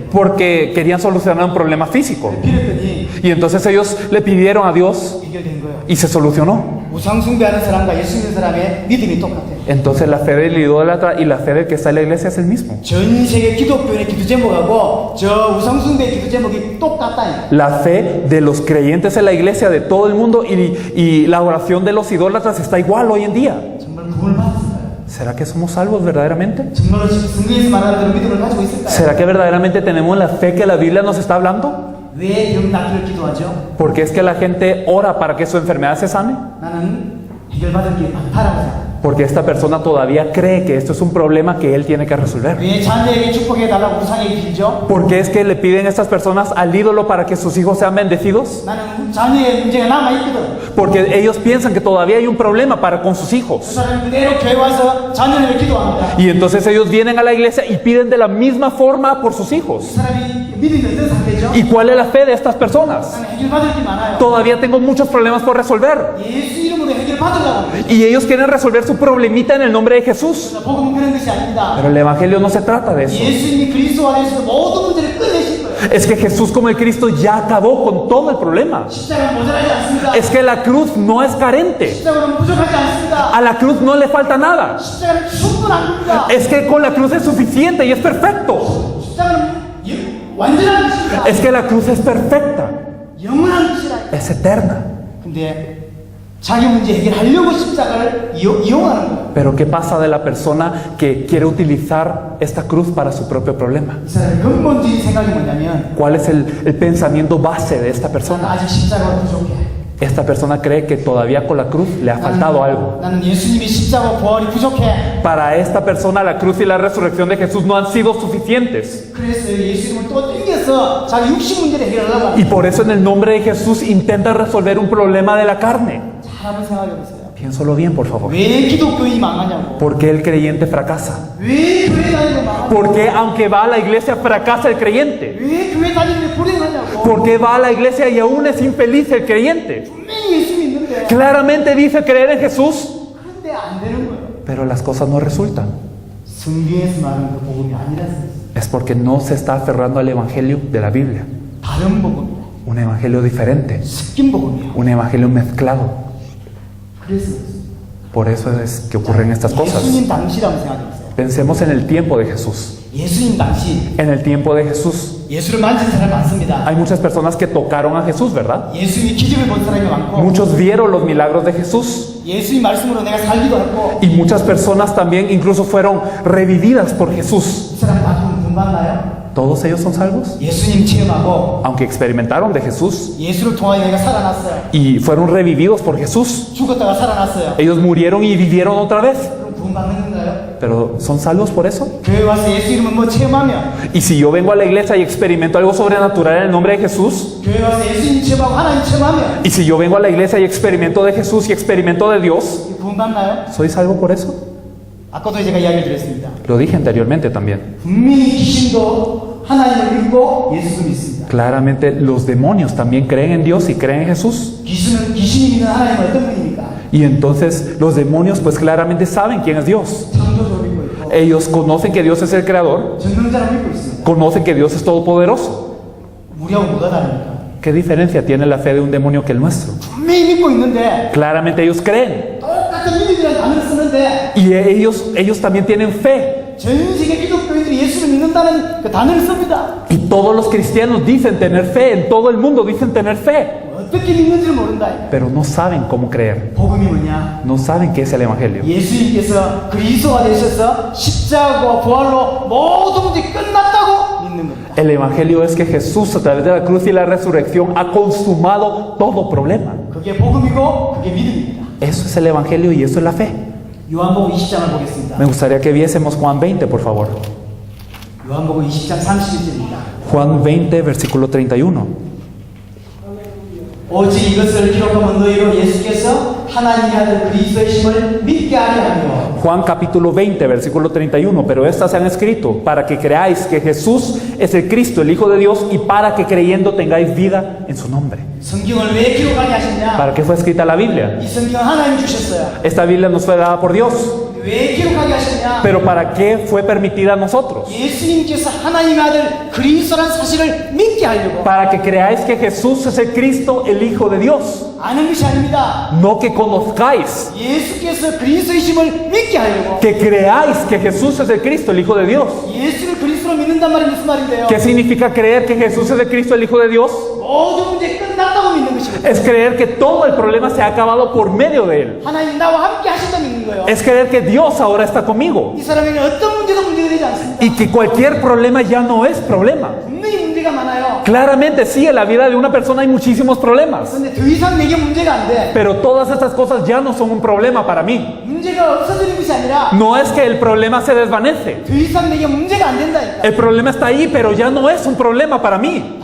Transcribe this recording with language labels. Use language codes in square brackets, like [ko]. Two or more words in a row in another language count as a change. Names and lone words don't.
[es] Porque querían solucionar un problema físico. [ko] 빌었더니 [es] Y entonces ellos le pidieron a Dios [ko] 해결된 거예요. [es] y se solucionó. [ko] 우상숭배하는 사람과 예수 믿는 사람의 믿음이 똑같아요. [es] Entonces la fe del idólatra y la fe del que está en la iglesia es el mismo. [ko] 전 세계 기독교인의 기도 제목하고 저 우상숭배의 기도 제목이 똑같다. [es] La fe de los creyentes en la iglesia de todo el mundo y la oración de los idólatras está igual hoy en día. [ko] 정말 구원을 받았을까요? [es] ¿Será que somos salvos verdaderamente? [ko] 정말로 지금 성경에서 말하는 대로 믿음을 가지고 있을까요? [es] ¿Será que verdaderamente tenemos la fe que la Biblia nos está hablando? [ko] 왜 병 낫기를 기도하죠? [es] Porque es que la gente ora para que su enfermedad se sane. [ko] 나는 해결받을 게 많다라고 생각해요. [es] Porque esta persona todavía cree que esto es un problema que él tiene que resolver. [ko] 왜 자녀에게 축복해달라고 우상에게 빌죠? [es] ¿Por qué es que le piden a estas personas al ídolo para que sus hijos sean bendecidos? [ko] 나는 자녀의 문제가 남아있거든. [es] Porque ellos piensan que todavía hay un problema para con sus [ko] 그 [es] hijos. [ko] 사람이 그대로 교회 와서 자녀를 기도합니다. [es] Y entonces ellos vienen a la iglesia y piden de la misma forma por sus [ko] 그 [es] hijos. [ko] 사람이 믿음이 어떤 상태죠? [es] ¿Y cuál es la fe de estas personas? [ko] 나는 해결받을 게 많아요. [es] Todavía tengo muchos problemas por resolver. [ko] 예수 이름으로 해결받으려고 합니다. [es] Y ellos quieren resolver su problemita en el nombre de Jesús. [ko] 복음은 그런 것이 아닙니다. [es] Pero el evangelio no se trata de eso. [ko] 예수님이 그리스도 안에서 모든 문제를 끝내신 거예요. [es] Es que Jesús como el Cristo ya acabó con todo el problema. [ko] 십자가는 모자라지 않습니다. [es] Es que la cruz no es carente. [ko] 십자가는 부족하지 않습니다. [es] A la cruz no le falta nada. [ko] 십자가는 충분한 겁니다. [es] Es que con la cruz es suficiente y es perfecto. [ko] 십자가는 완전한 것입니다. [es] Es que la cruz es perfecta, [ko] 영원한 것이라. [es] es eterna. [ko] 근데 자기 문제 해결하려고 십자가를 이용하는 거예요. [es] Pero ¿qué pasa de la persona que quiere utilizar esta cruz para su propio problema? [ko] 이 사람의 근본적인 생각이 뭐냐면 [es] ¿Cuál es el pensamiento base de esta [ko] 나는 [es] persona? [ko] 아직 십자가가 부족해. [es] Esta persona cree que todavía con la cruz le ha faltado algo. [ko] 나는 예수님이 십자가 부활이 부족해. [es] Para esta persona la cruz y la resurrección de Jesús no han sido suficientes. [ko] 그래서 예수님을 또 땡겨서 자기 육신 문제를 해결하려고 [es] Y [ko] 합니다. [es] por eso en el nombre de Jesús intenta resolver un problema de la carne. [ko] 잘 한번 생각해 보세요. [es] Piénsalo bien, por favor. [ko] 왜 기독교인이 망하냐고. [es] ¿Por qué el creyente fracasa? [ko] 왜 교회 다니고 망하냐고. [es] ¿Por qué aunque va a la iglesia fracasa el creyente? [ko] 왜 교회 다니는데 불행하냐고. [es] ¿Por qué va a la iglesia y aún es infeliz el creyente? [ko] 분명히 예수 믿는데 [es] Claramente dice creer en Jesús, [ko] 그런데 안 되는 거예요. [es] pero las cosas no resultan. [ko] 성경에서 말하는 그 복음이 아니라서 [es] Es porque no se está aferrando al evangelio de la Biblia. [ko] 다른 복음이야. [es] Un evangelio diferente, [ko] 섞인 복음이야. [es] un evangelio mezclado. [ko] 그래서 [es] Por eso es que ocurren estas cosas. [ko] 예수님 당시라고 생각해 보세요. [es] Pensemos en el tiempo de Jesús. [ko] 예수님 당시 [es] En el tiempo de Jesús [ko] 예수를 만진 사람 많습니다. [es] hay muchas personas que tocaron a Jesús, ¿verdad? [ko] 예수님이 기적을 본 사람이 많고 [es] Muchos vieron los milagros de Jesús. [ko] 예수님 말씀으로 내가 살기도 하고 [es] Y muchas personas también incluso fueron revividas por Jesús. [ko] 이 사람 다 구원받나요? [es] ¿Todos ellos son salvos? [ko] 예수님 체험하고 [es] Aunque experimentaron de Jesús [ko] 예수를 통하여 내가 살아났어요. [es] y fueron revividos por Jesús. [ko] 죽었다가 살아났어요. [es] Ellos murieron y vivieron otra vez. [ko] 그럼 구원받는 건가요? [es] Pero ¿son salvos por eso? [ko] 교회 와서 예수 이름을 뭐 체험하면 [es] Y si yo vengo a la iglesia y experimento algo sobrenatural en el nombre de Jesús, [ko] 교회 와서 예수님 체험하고 하나님 체험하면 [es] y si yo vengo a la iglesia y experimento de Jesús y experimento de Dios, [ko] 구원받나요? [es] ¿soy salvo por eso? [ko] 아까도 제가 이야기를 드렸습니다. [es] Lo dije anteriormente también. [ko] 분명히 귀신도 하나님을 믿고 예수를 믿습니다. [es] Claramente los demonios también creen en Dios y creen en Jesús. [ko] 귀신이 믿는 하나님은 어떤 분입니까? [es] Y entonces los demonios pues claramente saben quién es Dios. [ko] 창조주를 믿고 있고 [es] Ellos conocen que Dios es el creador, [ko] 전능자를 믿고 있습니다. [es] conocen que Dios es todopoderoso. [ko] 우리하고 뭐가 다릅니까? [es] ¿Qué diferencia tiene la fe de un demonio que el nuestro? [ko] 분명히 믿고 있는데 [es] Claramente ellos creen. [ko] 똑같은 믿음이라는 단어를 쓰는데 [es] Y ellos también tienen fe. [ko] 전 세계 기독교인들이 예수를 믿는다는 그 단어를 씁니다. [es] Y todos los cristianos dicen tener fe, en todo el mundo dicen tener fe. [ko] 어떻게 믿는지를 모른다. [es] Pero no saben cómo creer. [ko] 복음이 뭐냐? [es] No saben qué es el Evangelio. [ko] 예수님께서 그리스도가 되셔서 십자가와 부활로 모든 문제 끝났다고 믿는 겁니다. [es] El Evangelio es que Jesús a través de la cruz y la resurrección ha consumado todo problema. [ko] 그게 복음이고 그게 믿음입니다. [es] Eso es el Evangelio y eso es la fe. [ko] 요한복음 20장을 보겠습니다. [es] Me gustaría que viésemos Juan 20, por favor. [ko] 요한복음 20장 31절입니다. [es] Juan 20, versículo 31. [ko] 오직 이것을 기록하면 너희로 예수께서 하나님의 아들 그리스도의 심을 믿게 하려 하며 [es] Juan capítulo 20, versículo 31. Pero estas se han escrito para que creáis que Jesús es el Cristo, el Hijo de Dios, y para que creyendo tengáis vida en su nombre. [ko] 성경을 왜 기록하게 하셨냐? [es] ¿Para qué fue escrita la Biblia? [ko] 이 성경 하나님이 주셨어요. [es] Esta Biblia nos fue dada por Dios. [ko] 왜 기록하게 하셨냐? [es] Pero ¿para qué fue permitida a nosotros? [ko] 예수님께서 하나님의 아들 그리스도라는 사실을 믿게 하려고. [es] Para que creáis que Jesús es el Cristo, el Hijo de Dios. [ko] 아는 것이 아닙니다. [es] No que conozcáis, [ko] 예수께서 그리스도이심을 믿게 하려고. [es] que creáis que Jesús es el Cristo, el Hijo de Dios. [ko] 예수를 그리스도로 믿는단 말이 무슨 말인데요? [es] ¿Qué significa creer que Jesús es el Cristo, el Hijo de Dios? [ko] 모든 문제 끝났다고 믿는 것입니다. [es] Es creer que todo el problema se ha acabado por medio de Él. [ko] 하나님 나와 함께 하신다 믿는 거예요. [es] Es creer que Dios ahora está conmigo [ko] 이 사람에게 어떤 문제도 문제가 되지 않습니다. [es] y que cualquier problema ya no es problema. [ko] 분명히 문제가 많아요. [es] Claramente sí, en la vida de una persona hay muchísimos problemas, [ko] 그런데 더 이상 내게 문제가 안 돼. [es] pero todas estas cosas ya no son un problema para mí. [ko] 문제가 없어지는 것이 아니라 [es] No es que el problema se desvanece. [ko] 더 이상 내게 문제가 안 된다니까. [es] El problema está ahí, pero ya no es un problema para mí.